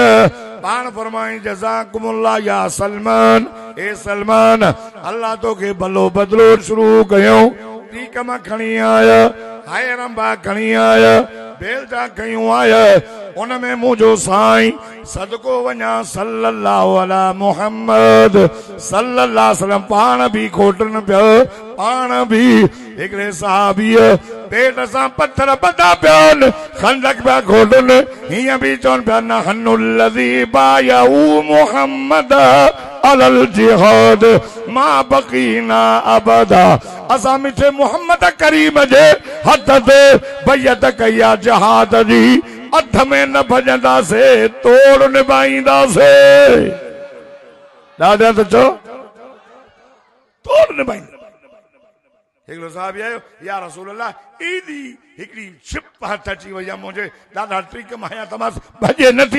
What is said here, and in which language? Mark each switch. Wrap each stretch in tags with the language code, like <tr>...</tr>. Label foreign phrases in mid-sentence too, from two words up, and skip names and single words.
<sd>पाण फरमाई</sd> <ar>جزاكم الله يا سلمان,</ar> <sd>ए सलमान अल्लाह तोखे भलो बदिलो शुरू कयूं। टी कम खणी आया, हाय रंबा खणी आया, बेलचा कयूं आया, उनमें मुंहिंजो साईं सदको वञा</sd> <ar>صلى الله على محمد صلى الله عليه وسلم</ar> <sd>पाण बि खोटनि पियो। पाण बि हिकिड़े साहबीअ पेट सां पत्थर ॿधा पिया खंडक पिया खोटनि। हीअं बि चवनि पिया</sd> <ar>نحن الذين بايعوا محمد على الجهاد ما بقينا أبدا.</ar> <sd>असां मिठे मुहम्मद करीम जे हथ ते बैयत कई आहे जहाद जी, अध में न भजंदासीं, तोड़ निभाईंदासीं। ॾाढा त चओ तोड़ निभाईंदा। हिकिड़ो साहिबु आयो,</sd> <ar>يا رسول الله</ar> <sd>एॾी हिकिड़ी छिप हथ अची वई आहे मुंहिंजे ॾाढा ट्रिक मां तमास भॼे नथी।</sd>